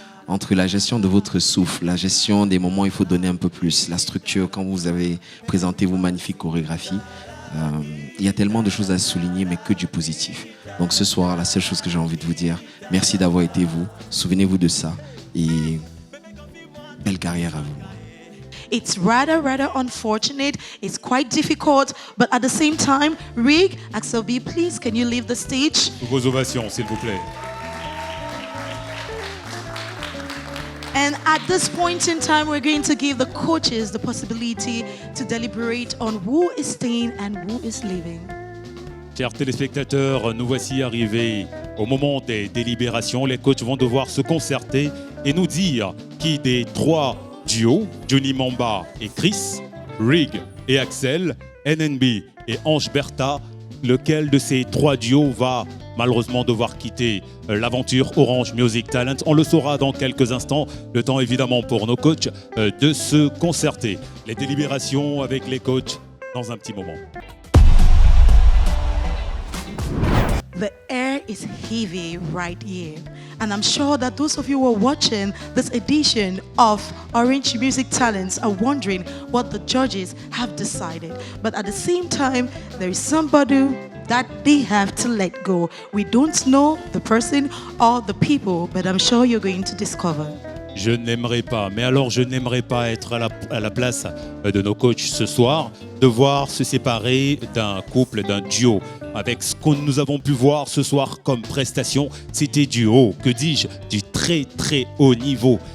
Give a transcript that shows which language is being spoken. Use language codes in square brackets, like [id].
[fr] Entre la gestion de votre souffle, la gestion des moments où il faut donner un peu plus, la structure quand vous avez présenté vos magnifiques chorégraphies, il y a tellement de choses à souligner, mais que du positif. Donc ce soir, la seule chose que j'ai envie de vous dire, merci d'avoir été vous. Souvenez-vous de ça et belle carrière à vous. [en] It's rather unfortunate. It's quite difficult, but at the same time, Rig, Axel B, please, can you leave the stage? [fr] Vos ovations, s'il vous plaît. [en] And at this point in time, we're going to give the coaches the possibility to deliberate on who is staying and who is leaving. [fr] Chers téléspectateurs, nous voici arrivés au moment des délibérations. Les coachs vont devoir se concerter et nous dire qui des trois duos, Johnny Mamba et Chris, Rig et Axel, NNB et Ange Bertha, lequel de ces trois duos va malheureusement devoir quitter l'aventure Orange Music Talent. On le saura dans quelques instants. Le temps évidemment pour nos coachs de se concerter. Les délibérations avec les coachs dans un petit moment. [en] The air is heavy right here. And I'm sure that those of you who are watching this edition of Orange Music Talents are wondering what the judges have decided. But at the same time, there is somebody that they have to let go. We don't know the person or the people, but I'm sure you're going to discover. [fr] Je n'aimerais pas, mais alors je n'aimerais pas être à la place de nos coachs ce soir, devoir se séparer d'un couple, d'un duo. Avec ce que nous avons pu voir ce soir comme prestation, c'était du haut, que dis-je, du très très haut niveau.